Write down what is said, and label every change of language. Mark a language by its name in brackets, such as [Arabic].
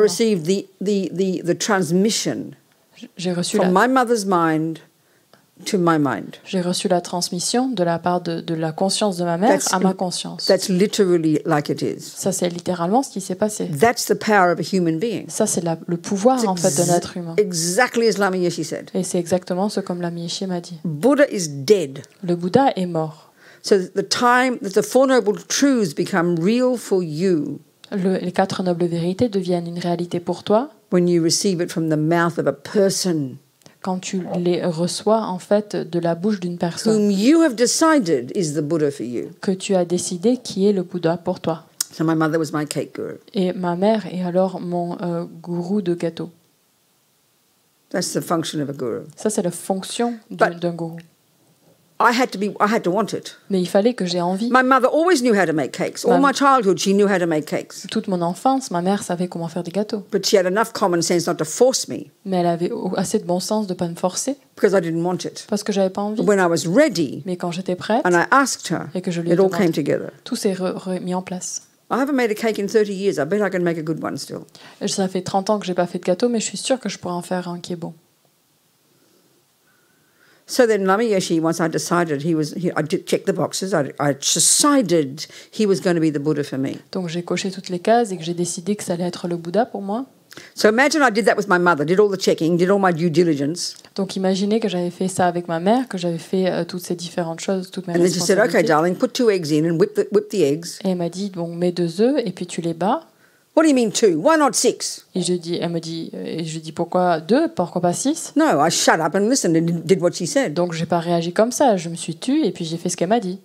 [English] received the transmission [French] J'ai reçu, [English] from my mother's mind to my mind. [French] j'ai reçu la transmission de la part de la conscience de ma mère [English] That's- [French] à ma conscience. [English] That's literally like it is. [French] Ça, c'est littéralement ce qui s'est passé. [English] That's the power of a human being. [French] Ça, c'est le pouvoir en fait d'un être humain. [English] Exactly as Lama Yeshe said. [French] Et c'est exactement ce comme Lama Yeshe m'a dit. [English] Buddha is dead. [French] Le Bouddha est mort. [English] So the time that the Four Noble Truths become real for you [French] Les 4 nobles vérités deviennent une réalité pour toi [English] when you receive it from the mouth of a person [French] quand tu les reçois en fait de la bouche d'une personne [English] whom you have decided is the Buddha for you. [French] que tu as décidé qui est le Bouddha pour toi. [English] So my mother was my cake guru. [French] Et ma mère est alors mon gourou de gâteau. [English] That's the function of a guru. [French] Ça, c'est la fonction [English] But- [French] d'un gourou. [English] I had to want it. [French] Mais il fallait que j'ai envie. [English] My mother always knew how to make cakes. All my childhood, she knew how to make cakes. [French] Toute mon enfance, ma mère savait comment faire des gâteaux. [English] But she had enough common sense not to force me [French] Mais elle avait assez de bon sens de ne pas me forcer [English] because I didn't want it. [French] parce que j'avais pas envie. [English] But when I was ready [French] Mais quand j'étais prête, [English] and I asked her, [French] et que je lui ai [English] it all came together. [French] tout s'est remis en place. [English] I haven't made a cake in 30 years. I bet I can make a good one still. [French] Et ça fait 30 ans que j'ai pas fait de gâteau, mais je suis sûre que je pourrais en faire un qui est bon. [English] So then Lama Yeshe, once I decided I did check the boxes, I decided he was going to be the Buddha for me. [French] Donc j'ai coché toutes les cases et que j'ai décidé que ça allait être le Bouddha pour moi. [English] So imagine I did that with my mother, did all the checking, did all my due diligence. [French] Donc imaginez que j'avais fait ça avec ma mère, que j'avais fait toutes ces différentes choses, toutes mes [English] And then she said, okay, [French] responsabilités. [English] darling, put 2 eggs in and whip the eggs. [French] Et elle m'a dit, bon, mets 2 œufs et puis tu les bats. [English] What do you mean 2? Why not 6? [French] Et elle me dit, pourquoi 2, pourquoi pas 6? [English] No, I shut up and listened and did what she said [French] Donc j'ai pas réagi comme ça, je me suis tue et puis j'ai fait ce qu'elle m'a dit.